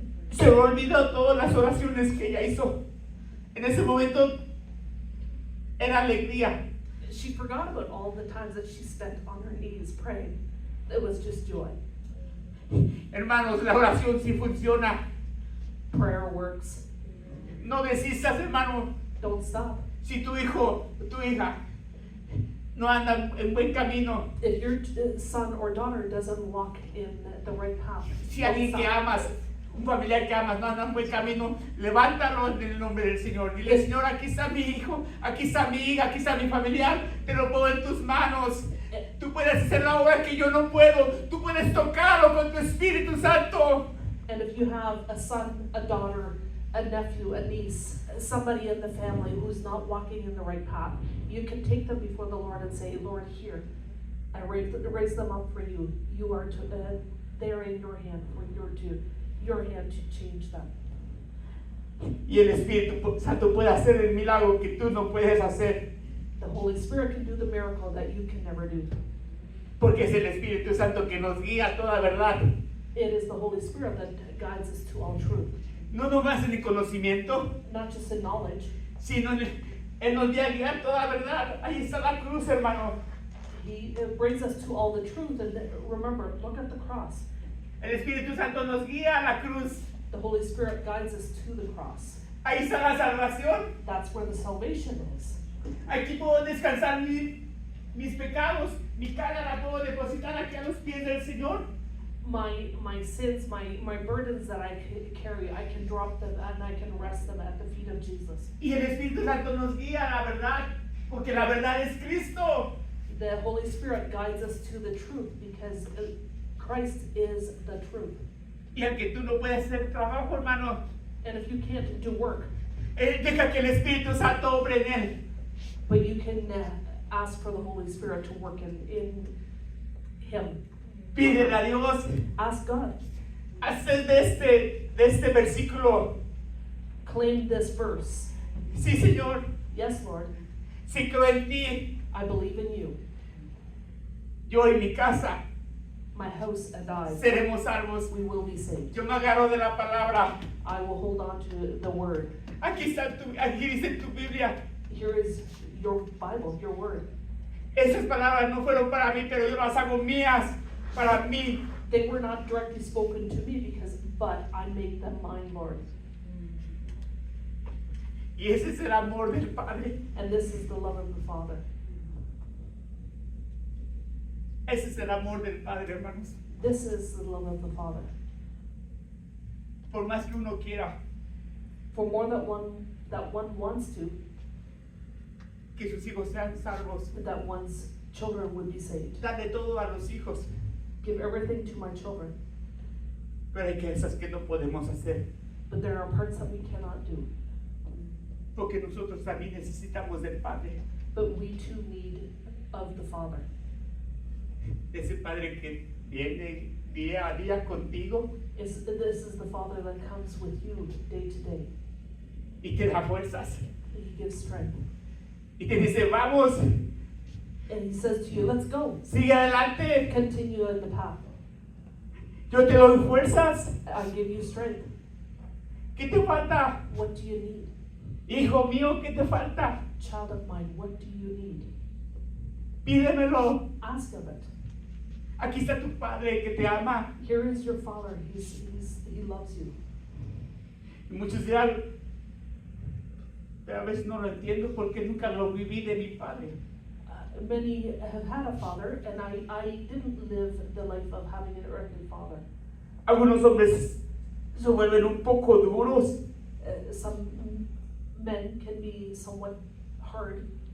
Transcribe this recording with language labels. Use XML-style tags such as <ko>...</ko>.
<es>Se me olvidó todas las oraciones que ella hizo. En ese momento era alegría.</es> <en>She forgot about all the times that she spent on her knees praying. It was just joy.</en> <es>Hermanos, la oración sí funciona.</es> <en>Prayer works.</en> <es>No desistas, hermano.</es> <en>Don't stop.</en> <es>Si tu hijo, tu hija no anda en buen camino,</es> <en>If your son or daughter doesn't walk in the right path,</en> <es>si</es> <en>don't</en> <es>alguien que</es> <en>stop.</en> <es>amas, un familiar que amas no anda en buen camino, levántalo en el nombre del Señor. Dile, Señor, aquí está mi hijo, aquí está mi hija, aquí está mi familiar, te lo pongo en tus manos. Tú puedes hacer la obra que yo no puedo. Tú puedes tocarlo con tu Espíritu Santo.</es> <en>And if you have a son, a daughter, a nephew, a niece, somebody in the family who's not walking in the right path, you can take them before the Lord and say, Lord, here, I raise them up for you. You are to, they're in your hand for your hand to change them.</en> <es>Y el Espíritu Santo puede hacer el milagro que tú no puedes hacer.</es> <en>The Holy Spirit can do the miracle that you can never do.</en> <es>Porque es el Espíritu Santo que nos guía a toda verdad.</es> <en>It is the Holy Spirit that guides us to all truth.</en> <es>No nomás en el conocimiento,</es> <en>Not just in knowledge.</en> <es>sino Él nos guía a guiar toda verdad. Ahí está la cruz, hermano.</es> <en>He brings us to all the truth. And remember, look at the cross.</en> <es>El Espíritu Santo nos guía a la cruz.</es> <en>The Holy Spirit guides us to the cross.</en> <es>Ahí está la salvación.</es> <en>That's where the salvation is.</en> <es>Aquí puedo descansar mis pecados. Mi cara la puedo depositar aquí a los pies del Señor.</es> <en>My sins, my burdens that I carry, I can drop them and I can rest them at the feet of Jesus.</en> <es>Y el Espíritu Santo nos guía a la verdad. Porque la verdad es Cristo.</es> <en>The Holy Spirit guides us to the truth because Christ is the truth.</en> <es>Y aunque tú no puedes hacer trabajo, hermano,</es> <en>And if you can't do work,</en> <es>deja que el Espíritu Santo obre en él.</es> <en>but you can ask for the Holy Spirit to work in Him.</en> <es>Pídele a Dios.</es> <en>Ask God.</en> <es>Hacer de este versículo.</es> <en>Claim this verse.</en> <es>Sí, Señor.</es> <en>Yes, Lord,</en> <es>Sí creo en ti.</es> <en>I believe in you.</en> <es>Yo y mi casa</es> <en>My house and I,</en> <es>seremos salvos.</es> <en>we will be saved.</en> <es>Yo me agarro de la palabra.</es> <en>I will hold on to the word.</en> <es>Aquí dice en tu Biblia.</es> <en>Here is your Bible, your word.</en> <es>Esas palabras no fueron para mí, pero yo las hago mías para mí.</es> <en>They were not directly spoken to me but I make them mine, Lord.</en> <es>Y ese es el amor del Padre.</es> <en>And this is the love of the Father.</en> <es>Ese es el amor del Padre, hermanos.</es> <en>This is the love of the Father.</en> <es>Por más que uno quiera</es> <en>For more that one wants to,</en> <es>que sus hijos sean salvos,</es> <en>that one's children would be saved.</en> <es>dale todo a los hijos.</es> <en>Give everything to my children.</en> <es>Pero hay cosas que no podemos hacer.</es> <en>But there are parts that we cannot do.</en> <es>Porque nosotros también necesitamos del Padre.</es> <en>But we too need of the Father.</en> <es>Ese Padre que viene día a día contigo</es> <en>This is the Father that comes with you day to day.</en> <es>y te da fuerzas.</es> <en>He gives strength.</en> <es>Y te dice, vamos,</es> <en>And He says to you, let's go.</en> <es>sigue adelante.</es> <en>Continue in the path.</en> <es>Yo te doy fuerzas.</es> <en>I give you strength.</en> <es>¿Qué te falta?</es> <en>What do you need?</en> <es>Hijo mío, ¿qué te falta?</es> <en>Child of mine, what do you need?</en> <es>Pídemelo.</es> <en>Ask of it.</en> <es>Aquí está tu Padre que te ama.</es> <en>Here is your Father. He loves you.</en> <es>Y muchos dirán, pero a veces no lo entiendo porque nunca lo viví de mi Padre.</es> <en>Many have had a father, and I didn't live the life of having an earthly father.</en> <es>Algunos hombres se vuelven un poco duros</es> <en>Some men can be somewhat hard</en>